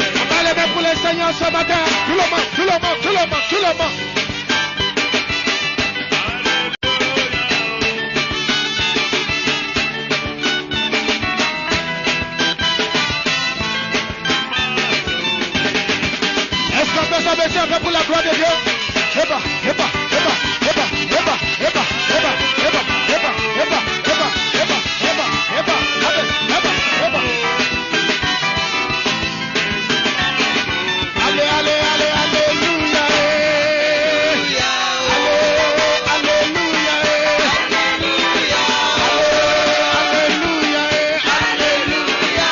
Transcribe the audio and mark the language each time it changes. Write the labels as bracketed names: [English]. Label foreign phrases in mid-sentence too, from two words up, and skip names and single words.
[French] On va lever pour le Seigneur ce matin. Tout le monde, tout le monde, tout le monde, tout le monde. Est-ce qu'on peut s'abaisser un peu pour la gloire de Dieu? [Lingala] Eba, eba, eba, eba, eba, eba, eba, eba, eba, eba, eba, eba, eba, eba, allez, eba, eba. [French] Allez, allez, allez, alléluia, allez, alléluia, alléluia, alléluia.